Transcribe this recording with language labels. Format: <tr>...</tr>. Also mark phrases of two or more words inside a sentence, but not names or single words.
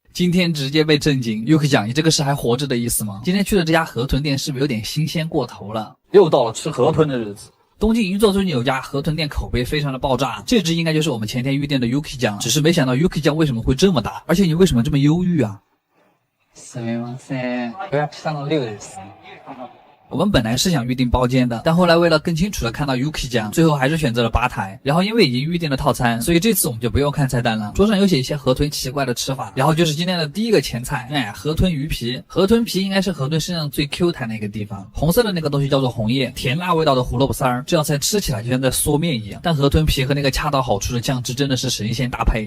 <zh>今天直接被震惊，又可以讲你这个是还活着的意思吗？今天去的这家河豚店是不是有点新鲜过头了？又到了吃河豚的日子。东京银座最近有家河豚店口碑非常的爆炸，这只应该就是我们前天预定的 Yuki 酱，只是没想到 Yuki 酱为什么会这么大，而且你为什么这么忧郁啊？</zh> <ja>すみません。予約したの6です。</ja> <zh>我们本来是想预定包间的，但后来为了更清楚的看到 Yuki 酱，最后还是选择了吧台。然后因为已经预定了套餐，所以这次我们就不用看菜单了。桌上有写一些河豚奇怪的吃法，然后就是今天的第一个前菜，河豚鱼皮。河豚皮应该是河豚身上最 Q 弹的一个地方，红色的那个东西叫做红叶，甜辣味道的胡萝卜丝儿，这道菜吃起来就像在嗦面一样。但河豚皮和那个恰到好处的酱汁真的是神仙搭配。</zh>